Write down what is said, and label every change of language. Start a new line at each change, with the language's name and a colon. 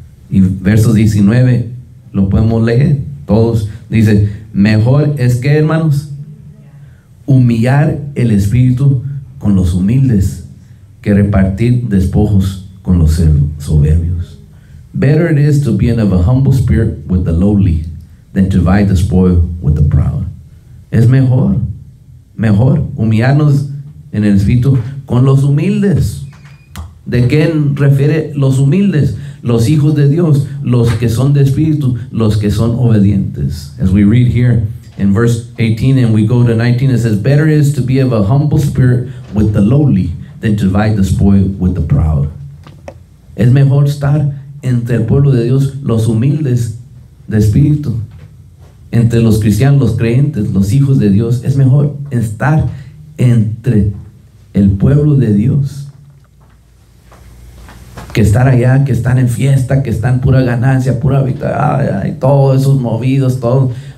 Spanish: Y verso 19 lo podemos leer todos. Dice, mejor es que, hermanos, humillar el espíritu con los humildes que repartir despojos con los soberbios.
English: Better it is to be of a humble spirit with the lowly than to divide the spoil with the proud.
Spanish: Es mejor humillarnos en el espíritu con los humildes. ¿De qué refiere los humildes? Los hijos de Dios, los que son de espíritu, los que son obedientes.
English: As we read here in verse 18 and we go to 19, it says, better is to be of a humble spirit with the lowly than to divide the spoil with the proud.
Spanish: Es mejor estar entre el pueblo de Dios, los humildes de espíritu, entre los cristianos, los creyentes, los hijos de Dios. Es mejor estar entre el pueblo de Dios que estar allá, que están en fiesta, que están pura ganancia, pura victoria, todos esos movidos, todo.